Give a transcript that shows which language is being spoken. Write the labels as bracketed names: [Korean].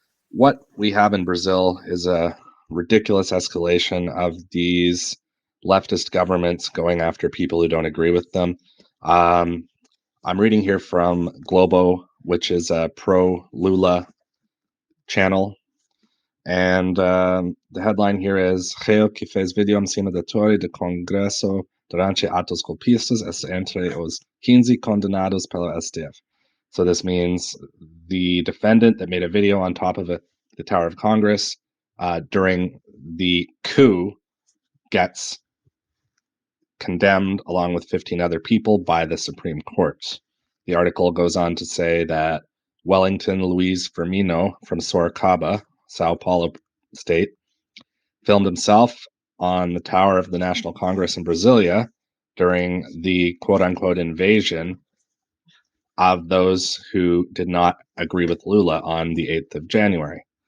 [English] What we have in Brazil is a ridiculous escalation of these leftist governments going after people who don't agree with them. I'm reading here from which is a pro-Lula channel. And the headline here is [Portuguese] Reo que fez vídeo em cima da torre do Congresso durante atos golpistas está entre os 15 condenados pelo STF. [English] So this means the defendant that made a video on top of the Tower of Congress during the coup gets condemned along with 15 other people by the Supreme Court. The article goes on to say that Wellington Luiz Firmino from Sorocaba, Sao Paulo state, filmed himself on the tower of the National Congress in Brasilia during the quote-unquote invasion of those who did not agree with Lula on the 8th of January.